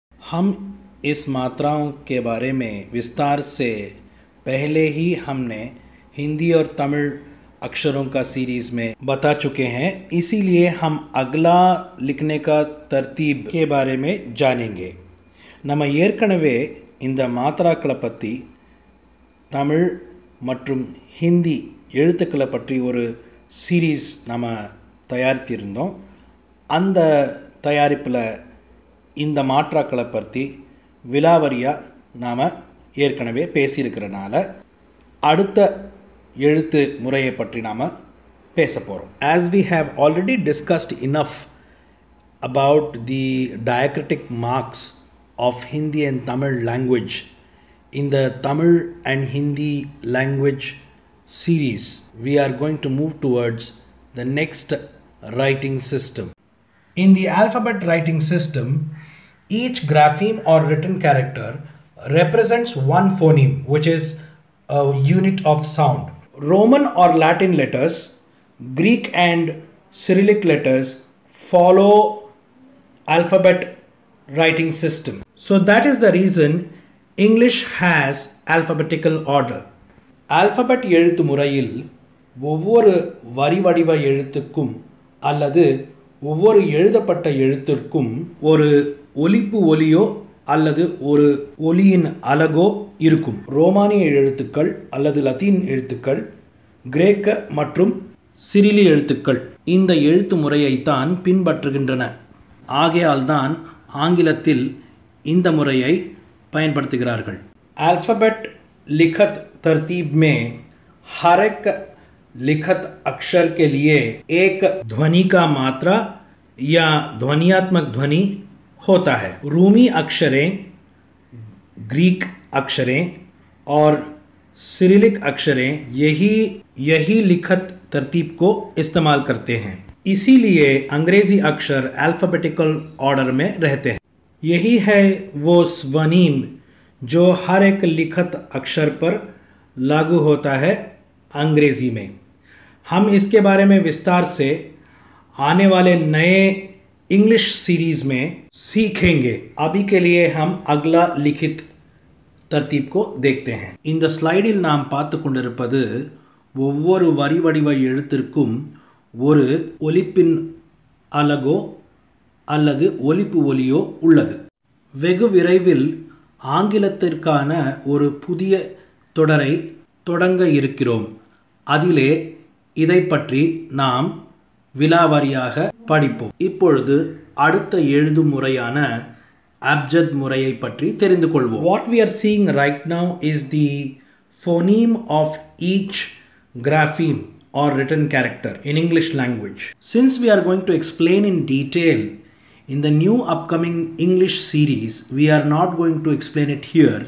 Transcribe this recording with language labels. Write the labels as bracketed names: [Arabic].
[Hindi] हम इस मात्राओं के बारे में विस्तार से पहले ही हमने हिंदी और तमिल अक्षरों का सीरीज़ में बता चुके हैं, इसीलिए हम अगला लिखने का तरतीब के बारे में जानेंगे। [Tamil] நம்ம ஏற்கனவே இந்த மாத்திராக்களை பற்றி தமிழ் மற்றும் ஹிந்தி எழுத்துக்களை பற்றி ஒரு சீரீஸ் நம்ம தயாரித்திருந்தோம். அந்த தயாரிப்பில் இந்த மாற்றாக்களை பற்றி விலாவரியாக நாம் ஏற்கனவே பேசியிருக்கிறனால அடுத்த எழுத்து முறையை பற்றி நாம் பேச போகிறோம். [English] As we have already discussed enough about the diacritic marks of Hindi and Tamil language in the Tamil and Hindi language series, we are going to move towards the next writing system. In the alphabet writing system, each grapheme or written character represents one phoneme, which is a unit of sound. Roman or Latin letters, Greek and Cyrillic letters follow alphabet writing system. So that is the reason English has alphabetical order. [Tamil] Alphabet எழுத்து முறையில் ஒவ்வொரு வரி வடிவ எழுத்துக்கும் அல்லது ஒவ்வொரு எழுதப்பட்ட எழுத்திற்கும் ஒரு ஒலிப்பு ஒலியோ அல்லது ஒரு ஒலியின் அலகோ இருக்கும். ரோமானிய எழுத்துக்கள் அல்லது லத்தீன் எழுத்துக்கள், கிரேக்க மற்றும் சிரிலி எழுத்துக்கள் இந்த எழுத்து முறையைத்தான் பின்பற்றுகின்றன. ஆகையால் தான் ஆங்கிலத்தில் இந்த முறையை பயன்படுத்துகிறார்கள். [Hindi] अल्फ़ाबेट लिखत तरतीब में हर एक लिखत अक्षर के लिए एक ध्वनि का मात्रा या ध्वनियात्मक ध्वनि होता है. रूमी अक्षरें, ग्रीक अक्षरें और सिरिलिक अक्षरें यही लिखत तरतीब को इस्तेमाल करते हैं. इसीलिए अंग्रेज़ी अक्षर अल्फ़ाबेटिकल ऑर्डर में रहते हैं. यही है वो स्वनीम जो हर एक लिखत अक्षर पर लागू होता है अंग्रेज़ी में. हम इसके बारे में विस्तार से आने वाले नए इंग्लिश सीरीज़ में सीखेंगे. अभी के लिए हम अगला लिखित तरतीब को देखते हैं. [Tamil] இந்த ஸ்லைடில் நாம் பார்த்து கொண்டிருப்பது ஒவ்வொரு வரி வடிவ எழுத்திற்கும் ஒரு ஒலிப்பின் அலகோ அல்லது ஒலிப்பு ஒலியோ உள்ளது. வெகு விரைவில் ஆங்கிலத்திற்கான ஒரு புதிய தொடரை தொடங்க இருக்கிறோம். அதிலே இதை பற்றி நாம் விலாவாரியாக படிப்போம். இப்பொழுது அடுத்த எழுது முறையான அப்ஜத் முறையை பற்றி தெரிந்து கொள்வோம். [English] What we are seeing right now is the phoneme of each grapheme or written character in English language. Since we are going to explain in detail in the new upcoming English series, we are not going to explain it here.